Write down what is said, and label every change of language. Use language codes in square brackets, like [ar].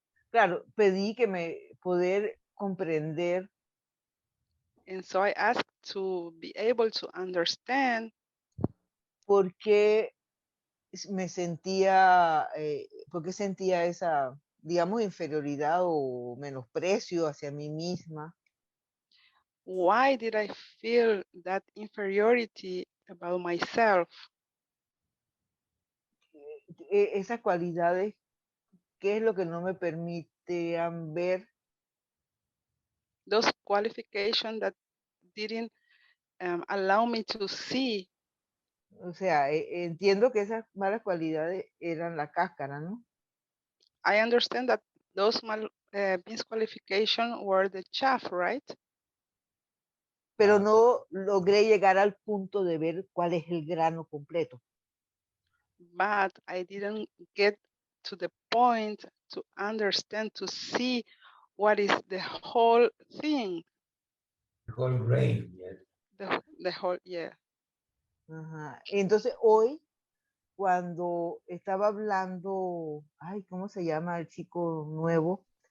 [es] Claro, pedí que poder comprender. [en] And so I asked to be able to understand. [es] ¿Por qué me sentía, por qué sentía esa, digamos, inferioridad o menosprecio hacia mí misma? [en] Why did I feel that inferiority about myself? [es] Esas cualidades, ¿qué es lo que no me permitían ver? [en] Those qualifications that didn't allow me to see. [es] O sea, entiendo que esas malas cualidades eran la cáscara, ¿no? [en] I understand that those misqualifications were the chaff, right? [es] Pero no logré llegar al punto de ver cuál es el grano completo. [en] But I didn't get to the point to understand, to see what is the whole thing. The whole grain, yes. The whole, yeah. Ajá. [es] Entonces hoy, cuando estaba hablando, ay, ¿cómo se llama el chico nuevo?